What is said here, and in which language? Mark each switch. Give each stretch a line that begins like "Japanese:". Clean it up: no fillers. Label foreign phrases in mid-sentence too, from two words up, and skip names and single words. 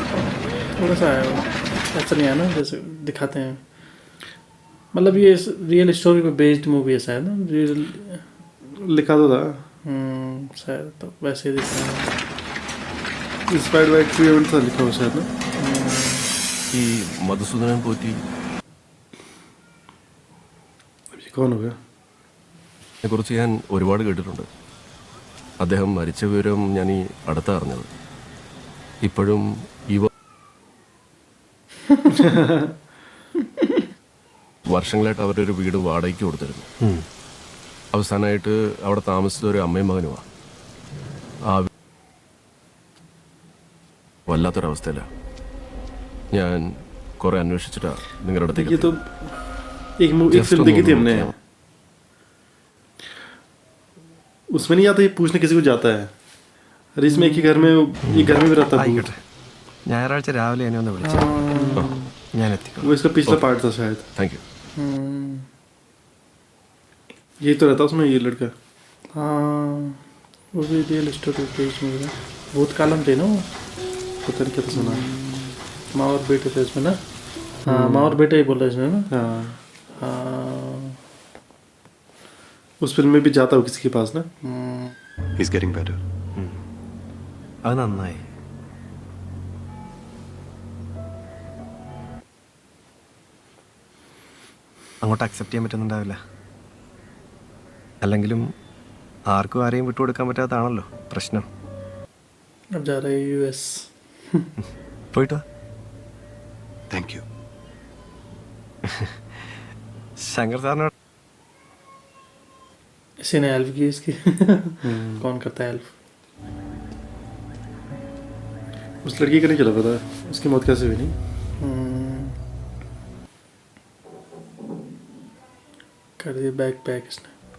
Hindi: थोड़ा सा है वो, ऐसा नहीं है ना जैसे दिखाते हैं। मतलब ये
English: real story
Hindi: पे
English: based movie
Hindi: है शायद ना? रियल लिखा तो था शायद, तो वैसे ही दिखा
English: inspired by true event
Hindi: था लिखा हुआ शायद ना।
Malayalam: ഈ മധുസൂദനൻ പോറ്റി
Hindi: ये कौन होगा?
Malayalam: കുറിച്ച് ഞാൻ ഒരുപാട് കേട്ടിട്ടുണ്ട്. അദ്ദേഹം മരിച്ച വിവരം ഞാൻ ഈ അടുത്ത അറിഞ്ഞത്. ഇപ്പോഴും വർഷങ്ങളായിട്ട് അവരുടെ ഒരു വീട് വാടകയ്ക്ക് കൊടുത്തിരുന്നു. അവസാനമായിട്ട് അവിടെ താമസിച്ച ഒരു അമ്മയും മകനുമാണ്. ആ വല്ലാത്തൊരവസ്ഥയിലാണ്. ഞാൻ കുറെ അന്വേഷിച്ചിട്ടാ നിങ്ങളുടെ
Hindi: ये
Malayalam: അടുത്തേക്ക്
Hindi: तो एक फिल्म देखी थी हमने, उसमें नहीं आता ये पूछने किसी को जाता है। अरे इसमें एक ही घर में, ये घर में भी रहता है भूत।
Malayalam: ഞായറാഴ്ച രാവിലെ എന്നെ ഒന്ന് വിളിച്ചു, ഞാൻ എത്തിക്കോളാം.
Hindi: वो इसका पिछला पार्ट था शायद.
English: Thank you.
Hindi: ये तो रहता उसमें ये लड़का. हाँ वो भी
English: real story based movie
Hindi: है. भूत कालम थे ना वो. पता नहीं क्या था सुना. माँ और बेटे थे इसमें ना. हाँ माँ और बेटे ही बोल रहे इसमें ना. हाँ हाँ. उस फिल्म में भी जाता हो किसी के पास ना.
English: He's getting better.
Malayalam: അത് നന്നായി. അങ്ങോട്ട് അക്സെപ്റ്റ് ചെയ്യാൻ പറ്റുന്നുണ്ടാവില്ല. അല്ലെങ്കിലും ആർക്കും ആരെയും വിട്ടുകൊടുക്കാൻ പറ്റാത്തതാണല്ലോ പ്രശ്നം.
Hindi: अब जा रहे हैं US.
Malayalam: പോയിട്ട് വാ.
English: Thank you.
Malayalam: ശങ്കർ സാറിനോട്
Hindi: इसी ने हेल्प की इसकी. कौन करता है हेल्प? उस लड़की का नहीं चला पता उसकी मौत कैसे हुई नहीं. कर दिया
English: bag pack
Hindi: इसने.